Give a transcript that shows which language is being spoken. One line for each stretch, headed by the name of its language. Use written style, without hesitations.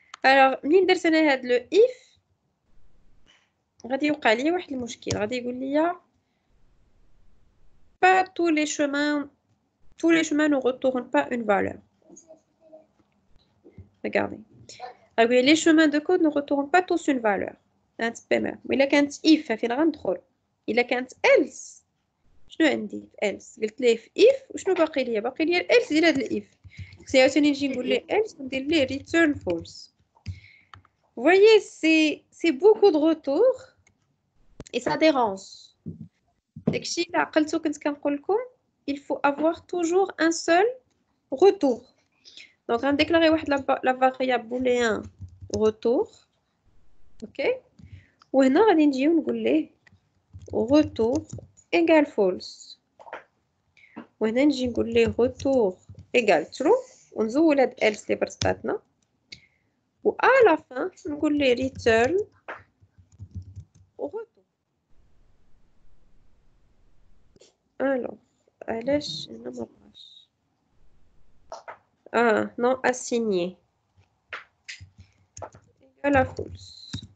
Arabic: Alors, من درسنا هاد le if غادي يوقع لي واحد المشكل غادي يقول لي
French: pas tous les chemins ne retournent pas une valeur. Regardez. Les chemins de code ne retournent pas tous une valeur. Mais il a qu'un if
Arabic: فين غندخل.
French: Il a qu'un else
Arabic: شنو عندي في else قلت ليه في if وشنو باقي ليا else ديال هاد الاف عاوتاني نجي نقول ليه else وندير ليه return false.
French: Vous voyez, c'est beaucoup de retours et ça dérange.
Arabic: داكشي اللي عقلتو كنت كنقول لكم
French: il faut avoir toujours un seul retour.
Arabic: Donc غنديكلاري واحد لا variable booléen retour.
French: OK.
Arabic: وهنا غادي نجيو نقول ليه retour égale false. وهنا نجي نقول ليه retour égale true ونزول هاد else اللي برسطاتنا. و à la fin نقول ليه return retour.
French: Alors
Arabic: علاش هنا ما بغاش
French: non assigné égale à false.